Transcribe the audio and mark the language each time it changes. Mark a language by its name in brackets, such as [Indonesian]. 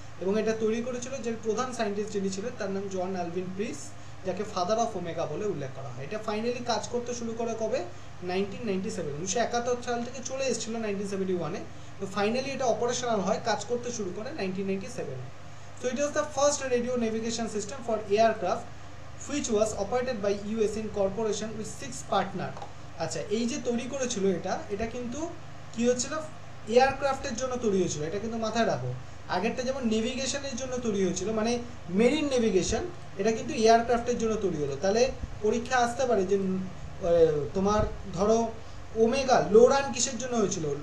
[Bangla] এবং এটা তৈরি করেছিল যে প্রধান সায়েন্টিস্ট যিনি ছিলেন তার নাম জন অ্যালভিন প্রিস, যাকে ফাদার অফ ওমেগা বলে উল্লেখ করা হয়। এটা ফাইনালি কাজ করতে শুরু করে কবে? 1997, 1971 সাল থেকে চলে এসেছিল 1971-এ। তো ফাইনালি এটা অপারেশনাল হয়, কাজ করতে শুরু করে 1997-এ। [English] So it was the first radio navigation system for aircraft which was operated by US in corporation with 6 partner। [Bangla] আচ্ছা, এই যে তৈরি করেছিল এটা কিন্তু কি হচ্ছিল, এয়ারক্রাফটের জন্য তৈরি হয়েছিল, এটা কিন্তু মাথায় রাখো। আগেরটা যেমন নেভিগেশনের জন্য তৈরি হয়েছিল, মানে মেরিন নেভিগেশন, এটা কিন্তু এয়ারক্রাফটের জন্য তৈরি হলো। তাহলে পরীক্ষা আসতে পারে যে তোমার ধরো ওমেগা লোরান কিসের জন্য হয়েছিল?